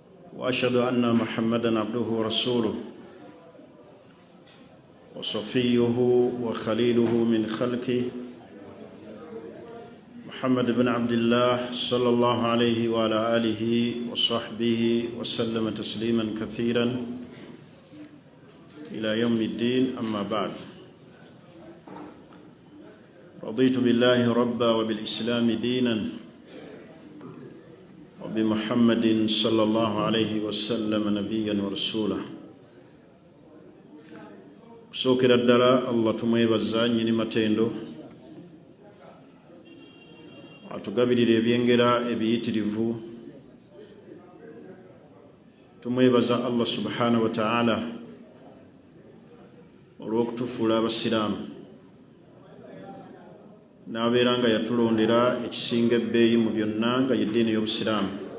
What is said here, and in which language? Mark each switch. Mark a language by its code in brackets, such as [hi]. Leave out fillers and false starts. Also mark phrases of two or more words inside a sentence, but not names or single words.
[ar] وأشهد أن محمدًا عبده ورسوله وصفيه وخليله من خلقه محمد بن عبد الله صلى الله عليه وعلى آله وصحبه وسلم تسليما كثيرا إلى يوم الدين. أما بعد، رضيت بالله ربا وبالإسلام دينا وبمحمد صلى الله عليه وسلم نبيا ورسولا. [lg] Kusokera ddala Allah tumwebaza nnyini matendo atugabirira ebyengera ebiyitirivu. Tumwebaza Allah [ar] سبحانه وتعالى [lg] olw'okutufuula abasiraamu n'abeera nga yatulondera ekisinga ebbeeyi mu byonna nga y'eddiini y'obusiraamu.